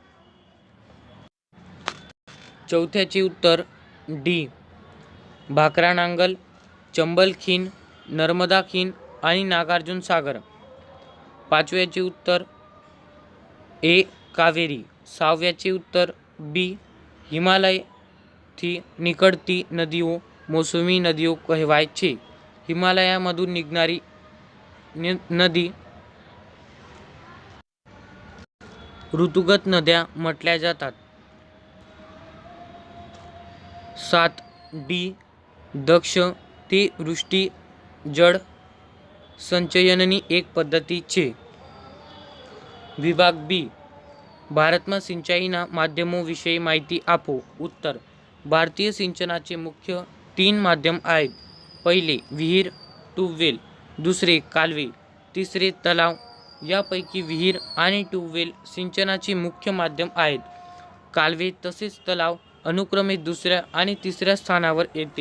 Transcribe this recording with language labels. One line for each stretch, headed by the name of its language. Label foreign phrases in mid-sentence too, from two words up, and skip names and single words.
Marathi: चौथ्याचे उत्तर डी भाकरा नांगल, चंबल खीण, नर्मदा खीण आणि नागार्जुन सागर. पाचव्याचे उत्तर ए कावेरी. सहाव्याचे उत्तर बी हिमालय
Gujarati: થી નીકળતી નદીઓ મોસમી નદીઓ કહેવાય છે.
Marathi: હિમાલયમधून निघणारी नदी ऋतुगत नद्या म्हटल्या जातात. 7 डी दक्ष
Gujarati: તે વૃષ્ટિ જળ સંચયનની એક પદ્ધતિ છે. વિભાગ બી, ભારતમાં સિંચાઈના માધ્યમો વિશે માહિતી આપો.
Marathi: उत्तर, भारतीय सिंचनाचे मुख्य 3 माध्यम आहेत. पहिले विहीर, ट्यूबवेल, दुसरे कालवे, तिसरे तलाव. यापैकी विहीर आणि ट्यूबवेल सिंचनाचे मुख्य माध्यम आहेत. कालवे तसेच तलाव अनुक्रमे दुसऱ्या आणि तिसऱ्या स्थानावर येते.